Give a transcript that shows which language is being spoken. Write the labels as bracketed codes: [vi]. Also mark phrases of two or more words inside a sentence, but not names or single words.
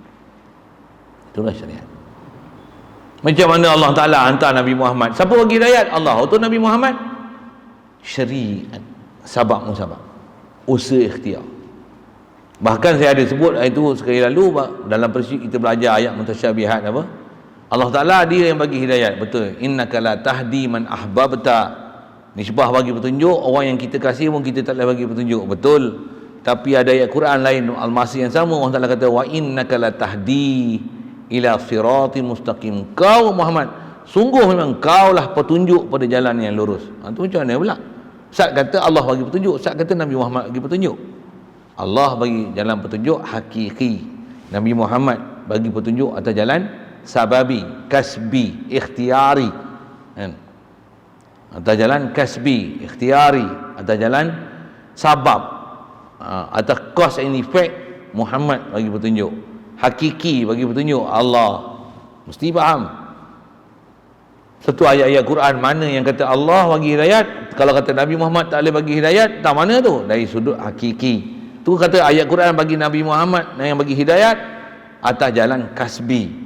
[ms] Macam mana Allah Ta'ala hantar Nabi Muhammad? Siapa bagi hidayat? Allah. Untuk Nabi Muhammad, syariat, sabab-musabab, usaha ikhtiar. Bahkan saya ada sebut itu sekali lalu dalam peristiwa kita belajar ayat mutasyabihat apa? Allah Ta'ala dia yang bagi hidayat. Betul. [ar] إنك لا تهدي من أحببت. [ms] Nisbah bagi petunjuk, orang yang kita kasih pun kita tak boleh bagi petunjuk. Betul. Tapi ada ayat Quran lain Al-Masih yang sama, Allah Ta'ala kata [ar] وإنك لتهدي إلى صراط مستقيم. [ms] Kau Muhammad, sungguh memang kau lah petunjuk pada jalan yang lurus. Itu macam mana pula? Ustaz kata Allah bagi petunjuk, Ustaz kata Nabi Muhammad bagi petunjuk. Allah bagi jalan petunjuk hakiki, Nabi Muhammad bagi petunjuk atas jalan sababi, kasbi, ikhtiari, kan? Atas jalan kasbi, ikhtiari, atas jalan sabab, atas [en] cause and effect [ms] Muhammad bagi petunjuk, hakiki bagi petunjuk Allah. Mesti faham satu ayat-ayat Quran mana yang kata Allah bagi hidayat. Kalau kata Nabi Muhammad tak boleh bagi hidayat, tak mana tu? Dari sudut hakiki. Tu kata ayat Quran bagi Nabi Muhammad yang bagi hidayat atas jalan kasbi.